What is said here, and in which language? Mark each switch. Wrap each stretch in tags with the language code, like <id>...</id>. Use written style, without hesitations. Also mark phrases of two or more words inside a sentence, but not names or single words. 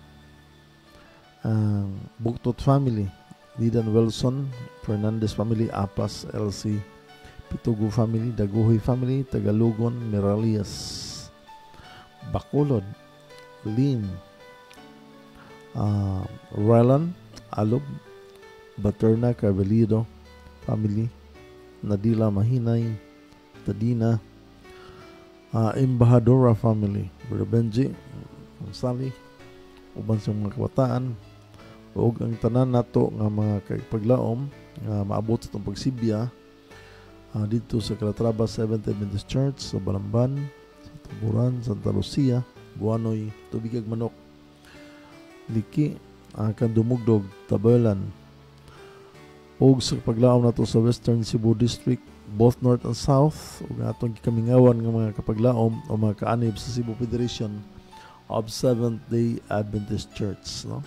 <ceb>Buktot family, Lidan Wilson, Fernandez family, Apas, LC, Pitugo family, Daguhoy family, Tagalugon, Miralias, Bacolod, Lin, Rylan, Alob, Baterna, Carvelido family, Nadila Mahinay, Tadina, Embahadora family, Brother Benji, Sally, uban sa mga kabataan, ug ang tanan nato nga mga kapaglaom nga maabot sa itong pagsibya dito sa Calatrava Seventh Adventist Church sa Balamban, sa Tuburan, Santa Lucia, Buanoy, Tubigag Manok, Liki, Kandumugdog, Tabalan, ug sa paglaom nato sa Western Cebu District,</ceb> <en>both North and South,</en> <ceb>ug atong gikamingawan nga mga kapaglaom o mga kaanib sa Cebu Federation of Seventh-day Adventist Church, no?</ceb>